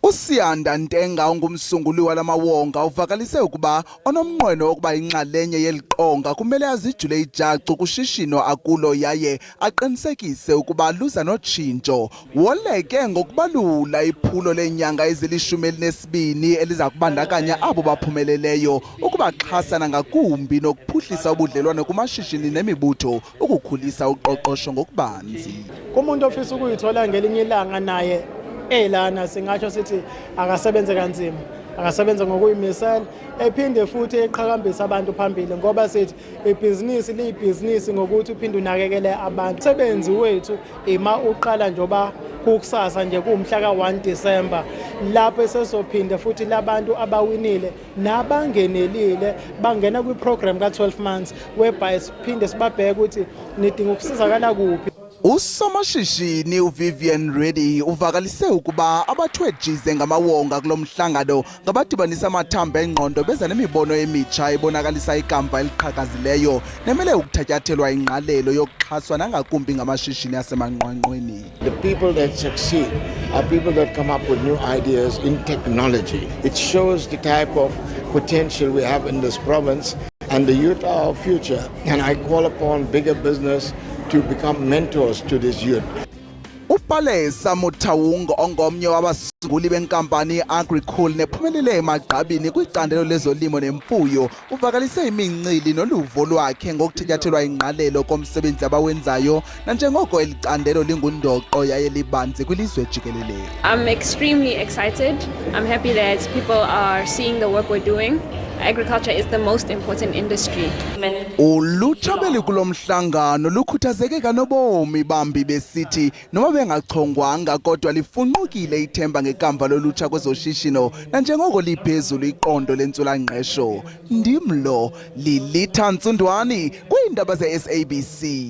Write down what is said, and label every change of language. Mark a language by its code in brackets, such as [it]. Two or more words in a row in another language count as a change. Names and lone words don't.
[xh] uSiyanda Ntenga ongumsunguli walamawonga uvakalise ukuba onomnqweno wokuba inxalenye yeliqonga kumele azijule ijacu kushishino akulo yaye aqinisekise ukuba luza notshintsho. Woleke ngokubalula iphulo lenyanga ezili-12 eliza kubandakanya abo baphumeleleyo ukubaxhasana ngakumbi nokuphuhlisa ubudlelwane kumashishini nemibutho ukukhulisa uqoqosho ngokubanzi. [zu] Kumuntu ofisa ukuyithola ngelinye ilanga naye elana singatsho sithi akasebenze kanzima, akasebenze ngokuyimisela, ephinde futhi eqhakambisa abantu phambili ngoba sithi ibhizinisi liyibhizinisi ngokuthi uphinde unakekele abantu. Umsebenzi wethu ima uqala njoba kukusasa nje kumhla ka-1 December lapho sesophinde futhi labantu abawinile nabangenelile bangena kwi-program ka-12 [en] months whereby [zu] siphinde sibabheke ukuthi nidinga ukusizakala kuphi. [xh] Usomashishini uVivian Reddy uvakalise ukuba abathwejize ngamawonga kulomhlangano ngabadibanisa amathamba engqondo beza nemibono emitsha ebonakalisa ikamva eliqhakazileyo nemele ukuthatyathelwa ingqalelo yokuxhaswa nangakumbi ngamashishini asemanqwanqweni. [en] The people that succeed are people that come up with new ideas in technology. It shows the type of potential we have in this province, and the youth are our future, and I call upon bigger business to become mentors to this youth. [xh] Upalesa Mutawungo ongomnye wabasunguli benkampani iAgricool nephumelele emagqabini kwicandelo lezolimo nemfuyo uvakalise imincili noluvo lwakhe ngokuthatyathelwa ingqalelo komsebenzi abawenzayo nanjengoko elicandelo lingundoqo yaye libanzi kwilizwe jikelele. [en] I'm extremely excited. I'm happy that people are seeing the work we're doing. Agriculture is the most important industry. [xh] Ulutsha belikulomhlangano lukhuthazeke kanobomi bambi besithi noma bengachongwanga kodwa lifunqukile ithemba ngekamva lolutsha kwezoshishino nanjengoko liphezulu iqondo lentswela-ngqesho. Ndimlo Lilitha Ntsundwani kwiindaba ze-SABC.